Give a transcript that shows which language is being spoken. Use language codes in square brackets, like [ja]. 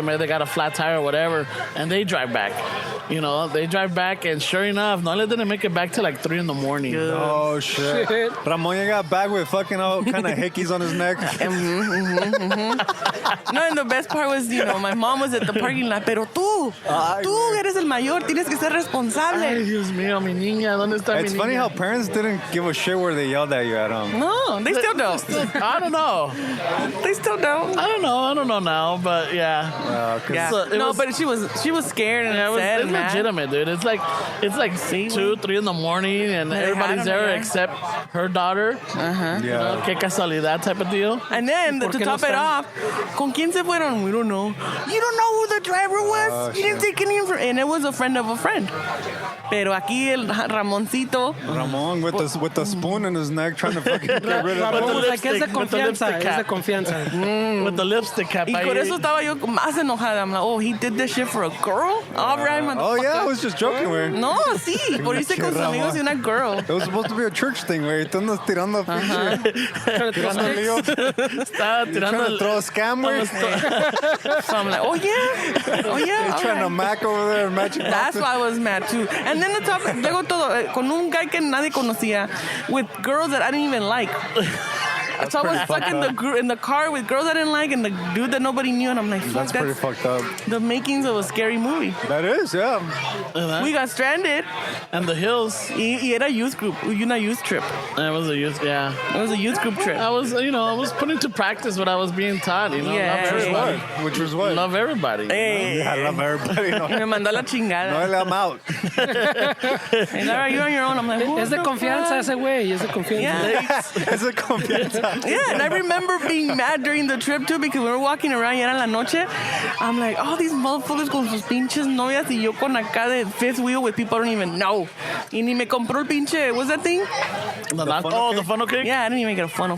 [en] Maybe they got a flat tire or whatever, and they drive back. You know, they drive back, and sure enough, Noelia didn't make it back till like 3 a.m. Oh shit! Ramon got back with fucking all kind of hickeys on his neck. No, and the best part was, my mom was at the parking lot. [es] Pero tú eres el mayor, tienes que ser responsable. Ay, Dios mío, mi niña, ¿dónde está mi niña? [en] It's funny how parents didn't give a shit where they yelled at you at home. No, they still don't. I don't know. They still don't. I don't know now, but yeah. But she was scared and upset. It's legitimate, dude. It's like 2, 3 in the morning, and everybody's there except her daughter. Yeah. You know, [es] qué casualidad [en] type of deal. And then to top it off, [es] ¿con quién se fueron? [en] We don't know. You don't know who the driver was? You didn't take any information. And it was a friend of a friend. [es] Pero aquí el Ramoncito. [en] Ramon with the spoon in his neck trying to fucking get rid of it. [es] Ramon [en] was like, [es] es de confianza. [en] With the lipstick cap. [es] Y por eso estaba yo más enojada. [en] I'm like, oh, he did this shit for a girl? All right, motherfucker. Oh, yeah, I was just joking, güey. [es] No, sí, por irse con sus amigos y una girl. [en] It was supposed to be a church thing, güey. [es] Tú andas tirando Estaba tirando [en] trying to throw a scam, güey. So I'm like, oh yeah. He's trying to mac over there and Magic Mountain. That's why I was mad too. And then [es] luego todo, con un guy que nadie conocía, [en] with girls that I didn't even like. So I was stuck in the car with girls I didn't like and the dude that nobody knew, and I'm like, fuck, that's pretty fucked up. The makings of a scary movie. That is, yeah. We got stranded. And the hills. [es] Y era [en] youth group, [es] una [en] youth trip. It was a youth, yeah. It was a youth group trip. I was putting to practice what I was being taught, Yeah. Love everybody. Which was what? Love everybody. Hey. Yeah, I love everybody. No. [es] Me mandó la chingada. [en] No, I'm out. And all right, you're on your own. I'm like, [es] Es de confianza ese güey, es de confianza. [en] Yeah. [es] Es de confianza. [en] Yeah, and I remember being mad during the trip too because we were walking around [es] y era la noche. [en] I'm like, oh, these motherfuckers [es] con sus pinches novias y yo con acá de [en] fifth wheel with people I don't even know. [es] Y ni me compró el pinche, [en] what's that thing? The funnel cake? Yeah, I didn't even get a funnel